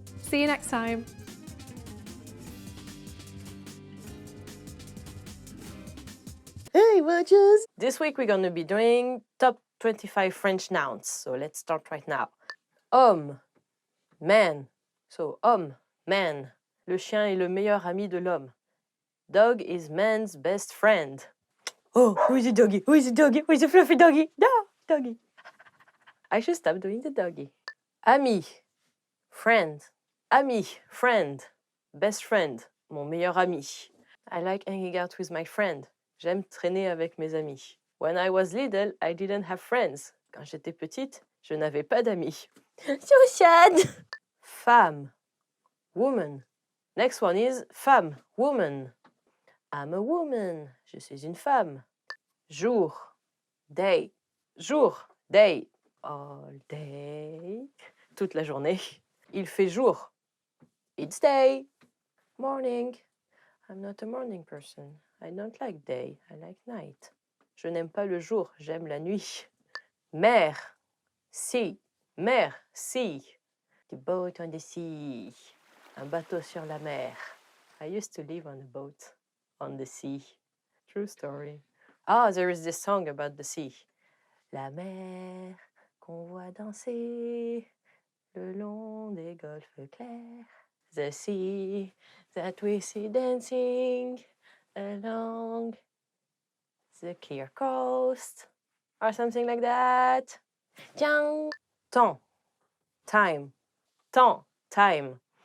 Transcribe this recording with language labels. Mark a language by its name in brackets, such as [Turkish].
[English] See you next time. Hey, watchers! This week we're going to be doing top 25 French nouns. So let's start right now. Homme, Man. So, homme, man. [French] Le chien est le meilleur ami de l'homme. [English] Dog is man's best friend. Oh, who is the doggy? Who is the doggy? Who is the fluffy doggy? No, doggy. I should stop doing the doggy. Ami, friend. Ami, friend. Best friend, [French] mon meilleur ami. [English] I like hanging out with my friend. [French] J'aime traîner avec mes amis. [English] When I was little, I didn't have friends. [French] Quand j'étais petite, je n'avais pas d'amis. [English] So sad! Femme, woman. Next one is femme, woman. I'm a woman. [French] Je suis une femme. [English] Jour, day. Jour, day. All day. [French] Toute la journée. Il fait jour. [English] It's day. Morning. I'm not a morning person. I don't like day. I like night. [French] Je n'aime pas le jour. J'aime la nuit. [English] Mer. Sea. Mer. Sea. The boat on the sea. [French] Un bateau sur la mer. [English] I used to live on a boat on the sea. True story. Ah, there is this song about the sea. [French] La mer qu'on voit danser le long des golfes clairs. [English] The sea that we see dancing along the clear coast. Or something like that. Tiens. Temps. Time. Temps. Time.